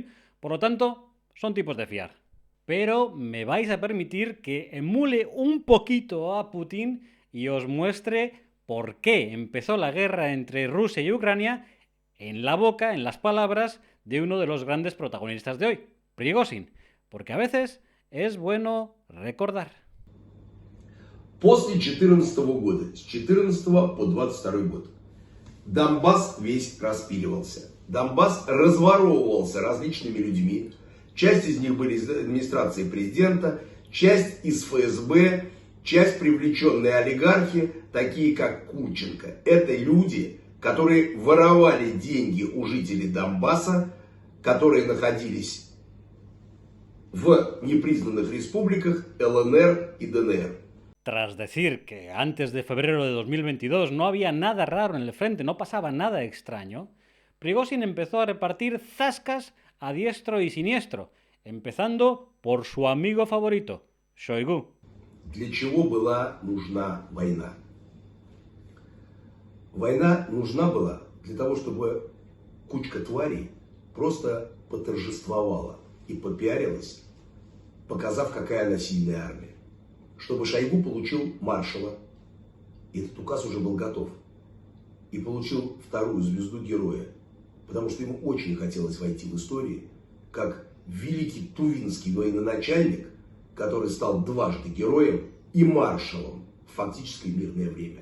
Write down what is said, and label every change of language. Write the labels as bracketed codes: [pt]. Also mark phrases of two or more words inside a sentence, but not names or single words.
[es] Por lo tanto, son tipos de fiar. Pero me vais a permitir que emule un poquito a Putin y os muestre por qué empezó la guerra entre Rusia y Ucrania en la boca, en las palabras de uno de los grandes protagonistas de hoy, Prigozhin. Porque a veces es bueno recordar. [ru] После 2014 года, с 2014 по 2022 год, Донбасс весь распиливался. Донбасс разворовывался различными людьми. Часть из них были из администрации президента, часть из ФСБ, часть привлеченные олигархи, такие как Курченко. Это люди, которые воровали деньги у жителей Донбасса, которые находились в непризнанных республиках ЛНР и ДНР. [es] Tras decir que antes de febrero de 2022 no había nada raro en el frente, no pasaba nada extraño, Prigozhin empezó a repartir zascas a diestro y siniestro, empezando por su amigo favorito, Shoigu. [ru] Для чего была нужна война? Война нужна была для того, чтобы кучка тварей просто поторжествовала и попиарилась, показав, какая она сильная армия. Чтобы Шойгу получил маршала, и этот указ уже был готов, и получил вторую звезду героя, потому что ему очень хотелось войти в историю как великий тувинский военачальник, который стал дважды героем и маршалом в фактическое мирное время.